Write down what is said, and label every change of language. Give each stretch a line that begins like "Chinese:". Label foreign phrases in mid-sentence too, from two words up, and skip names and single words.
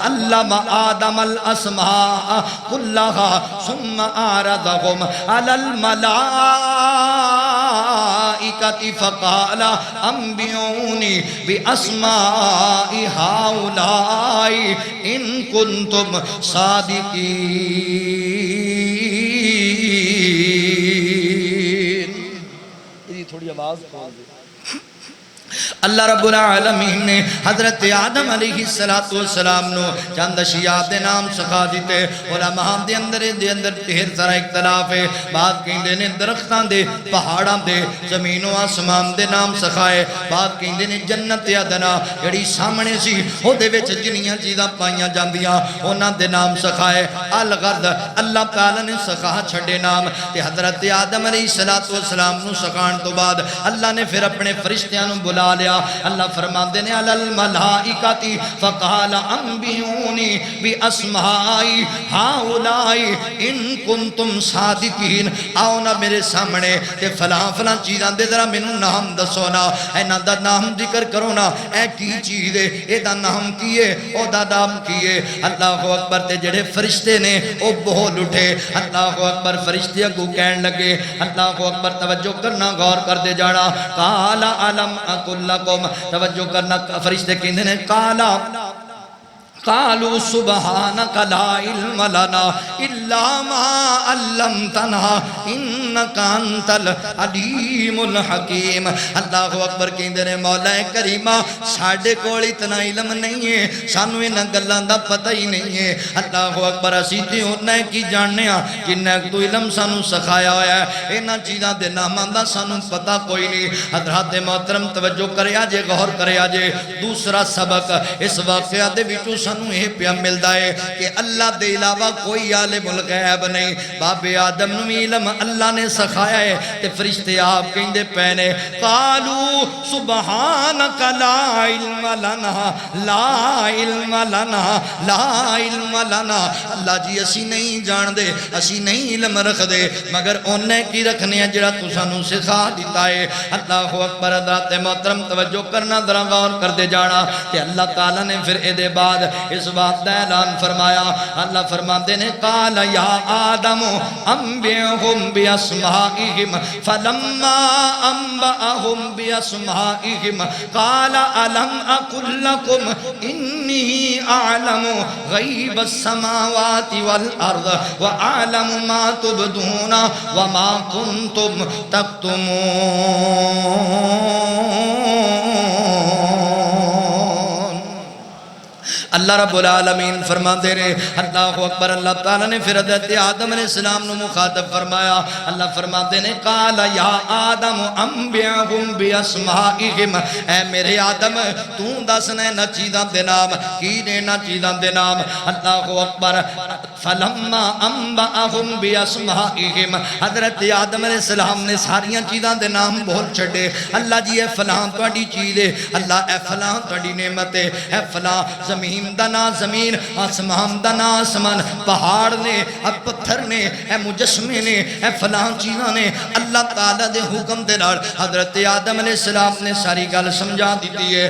Arabic: وَأَلَّا علم آدم الاسماء كلها ثم عرضهم على الملائكة فقال انبئوني باسماء هؤلاء ان كنتم صادقین.
Punjabi: تھوڑی آواز کھول دے.
Arabic: اللہ رب العالمین
Punjabi: نے حضرت آدم
Arabic: علیہ السلام
Punjabi: نو چند اشیاء دے نام سکھا دیتے. علماء دے اندر ڈھیر سارا اختلاف ہے. بعض کہندے نے درختاں دے، پہاڑاں دے، زمین و آسمان دے نام سکھائے. بعض کہندے نے جنت عدن جڑی سامنے سی او دے وچ جنیاں چیزاں پائیاں جاندیاں انہاں دے نام سکھائے. الغرض اللہ تعالی نے سکھا چھڈے نام. تے حضرت آدم
Arabic: علیہ السلام
Punjabi: نو سکھان تو بعد اللہ نے پھر اپنے فرشتیاں نو بلا لیا. اللہ فرماندے نے
Arabic: علی الملائکۃ فقال انبئونی باسماء ہؤلاء ان کنتم صادقین.
Punjabi: آؤ نا میرے سامنے تے فلاں فلاں چیزاں دے ذرا مینوں نام دسو نا، انہاں دا نام ذکر کرو نا. اے کی چیز ہے، اے دا نام کی ہے، او دا نام کی ہے.
Arabic: اللہ اکبر.
Punjabi: تے جڑے فرشتے نے او بول اٹھے.
Arabic: اللہ اکبر.
Punjabi: فرشتے اگوں کہن لگے
Arabic: اللہ اکبر
Punjabi: توجہ کرنا، غور کر دے جانا.
Arabic: قال الم اقل لکم،
Punjabi: توجہ کرنا. فرشتے کہندے نے
Arabic: قالوا سبحانك لا علم لنا الا ما علمتنا انك انت العلیم الحکیم. اللہ اکبر.
Punjabi: کہندے نے مولا کریمہ ساڈے کول اتنا علم نہیں ہے، سانو انہاں گلاں دا پتہ ہی نہیں ہے.
Arabic: اللہ اکبر.
Punjabi: اسی تے انہاں کی جاننے ہاں جنہ تو علم سانو سکھایا ہوا ہے، انہاں چیزاں دے ناماں دا سانو پتہ کوئی نہیں. حضرات محترم توجہ کریا جے، غور کریا جے. دوسرا سبق اس واقعہ دے وچوں سانو یہ پیا ملدا ہے کہ اللہ دے علاوہ کوئی
Arabic: عالم الغیب
Punjabi: نہیں. باب آدم نو علم اللہ نے سکھایا ہے. تے فرشتے آپ کہندے پے نے
Arabic: قالوا سبحانک لا علم لنا لا علم لنا لا علم لنا.
Punjabi: اللہ جی اسی نہیں جان دے، اسی نہیں علم رکھ دے، مگر انہیں کی رکھنے ہیں جڑا تو سانو سکھا دیتا ہے.
Arabic: اللہ اکبر.
Punjabi: حضرات محترم توجہ کرنا، ذرا غور کر دے جانا. تے اللہ تعالیٰ نے پھر اے دے بعد اس بات دا اعلان فرمایا. اللہ فرماتے نے
Arabic: قال یا آدم انبئہم باسمائہم فلما انبأہم باسمائہم قال الم اقل لکم انی اعلم غیب السماوات والارض واعلم ما تبدون وما کنتم تکتمون. اللہ رب العالمین
Punjabi: فرما دے رہے.
Arabic: اللہ اکبر.
Punjabi: اللہ تعالیٰ نے پھر حضرت آدم
Arabic: علیہ السلام
Punjabi: نے مخاطب فرمایا. اللہ فرما دے نے
Arabic: قال یا آدم انبئہم باسمائہم.
Punjabi: اے میرے آدم تو دسنا نہ چیزاں دے نام کی نے نہ چیزاں دے نام.
Arabic: اللہ اکبر. فلما انبئہم باسمائہم.
Punjabi: حضرت آدم
Arabic: علیہ السلام
Punjabi: نے ساریاں چیزاں دے نام بول چھڑے. اللہ جی اے فلاں تہاڈی چیز ہے، اللہ اے فلاں تہاڈی نعمت ہے، اے فلاں زمین دا نا زمین، آسمان دا نا آسمان، پہاڑ نے، پتھر نے، اے مجسمے نے، اے فلاں چیزاں نے. اللہ تعالیٰ دے حکم دے نال حضرت آدم
Arabic: علیہ السلام
Punjabi: نے ساری گل سمجھا دیتی ہے.